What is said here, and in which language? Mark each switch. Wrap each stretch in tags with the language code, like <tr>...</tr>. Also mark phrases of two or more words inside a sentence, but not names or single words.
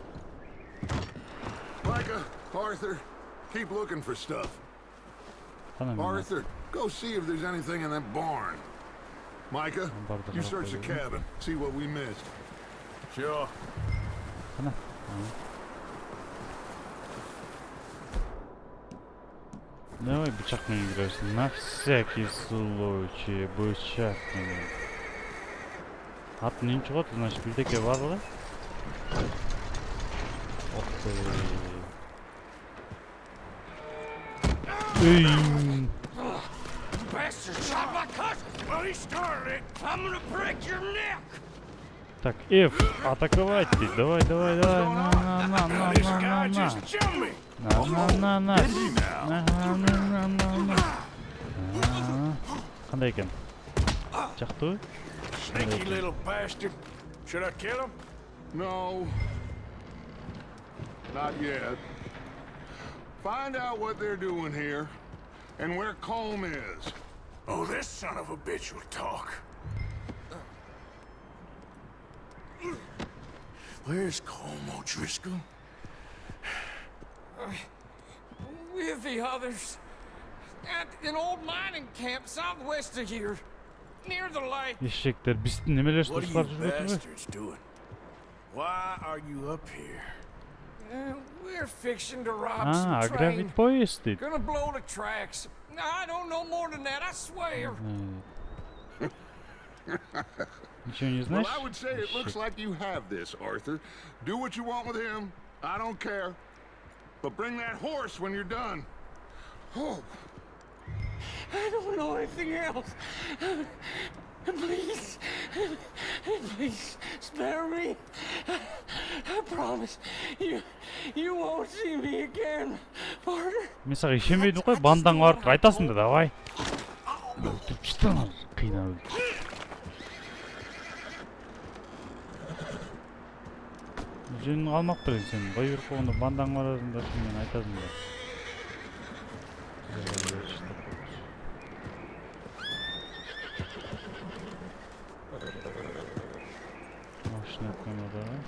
<en>Micah, Arthur, keep looking for stuff. Arthur, go see if there's anything in that barn. Micah, you search the cabin, see what we missed. Sure.</en> <ky>Давай бычак менен кирерсиң.</ky> <ru>На всякий случай</ru> <ky>бычак менен. Ат нен чыгат, значит, бирдеке барбы?</ky> <ru>Ох ты.</ru> <en>Bastard shot my cousin. Well, he started it. I'm gonna break your neck.</en> <ru>Так, F, атаковать ты. Давай, давай, давай. На.</ru> <en>This guy just jumped me.</en> <ru>На.</ru> <ky>Кандай экен? Жактыбы?</ky> <en>Sneaky little bastard. Should I kill him? No. Not yet. Find out what they're doing here, and where Colm is. Oh, this son of a bitch will talk. Where's Colm O'Driscoll? With the others. At an old mining camp southwest of here. Near the lake.</en> <ky>Ишектер, биздин немелер</ky> <en>What are you</en> <ky>туштар жүрбөтүбү?</ky> <en>bastards doing? Why are you up here? We're fixing to rob some train.</en> <ky>Гравит поезд дейт.</ky> <en>Gonna blow the tracks. I don't know more than that, I swear.</en> <ru>Ничего не</ru> <en>Well,</en> <ru>знаешь?</ru> <en>I would say it looks like you have this, Arthur. Do what you want with him. I don't care. But bring that horse when you're done. Oh. I don't know anything else. Please. Please, spare me. I promise. You won't see me again, partner.</en> <ky>Мен сага ишенбейдим го, бандаң барып айтасың да, давай. Өлтүрүп чыктың, кыйнап. Жөн алмаптыр сен. Бой берип койгондо бандаң барасың да, мен айтасың да. Машина камера.</ky>